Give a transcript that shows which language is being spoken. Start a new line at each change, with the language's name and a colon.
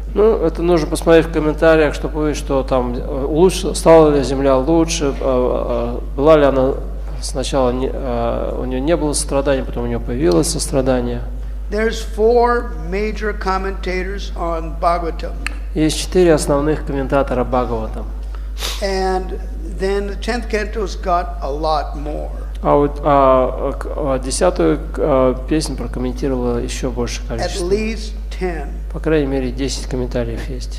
Russian: Ну, это нужно посмотреть в комментариях, чтобы увидеть, что там стала ли Земля лучше, была ли она сначала, у нее не было сострадания, потом у нее появилось сострадание.
English: There's 4 major commentators on Bhagavatam.
Russian: Есть 4 основных комментатора Бхагаватам.
English: And then the 10th canto's got a lot more.
Russian: А вот 10-ю песню прокомментировало еще больше количество.
English: At least 10.
Russian: По крайней мере, 10 комментариев есть.